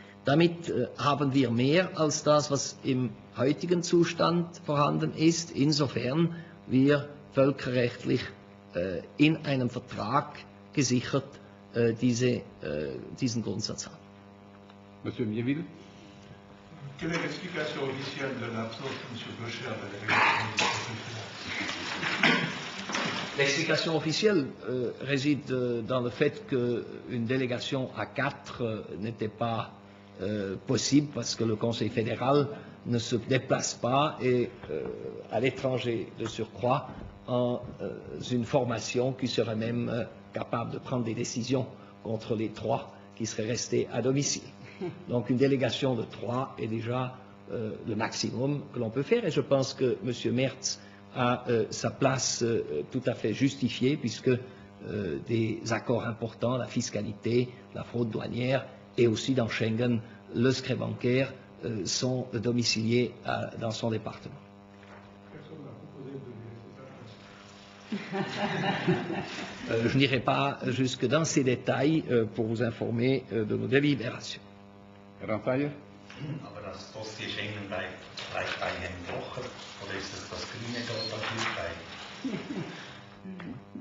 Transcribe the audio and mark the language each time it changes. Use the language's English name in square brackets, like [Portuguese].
[German] Damit haben wir mehr als das, was im heutigen Zustand vorhanden ist, insofern wir völkerrechtlich in einem Vertrag gesichert diesen Grundsatz haben. [French] Monsieur Mieville. Quelle est l'explication officielle de l'absence de M. Boucher à la délégation? L'explication officielle réside dans le fait qu'une délégation à 4 n'était pas possible parce que le Conseil fédéral ne se déplace pas et à l'étranger de surcroît en une formation qui serait même capable de prendre des décisions contre les 3 qui seraient restés à domicile. Donc une délégation de 3 est déjà le maximum que l'on peut faire et je pense que M. Merz a sa place tout à fait justifiée puisque des accords importants, la fiscalité, la fraude douanière et aussi dans Schengen, le secret bancaire sont domiciliés dans son département. Je n'irai pas jusque dans ces détails pour vous informer de nos délibérations. [German] Herr Anfeier? Aber das Dossier Schengen bleibt bei Herrn Blocher oder ist es das grüne Papier bei?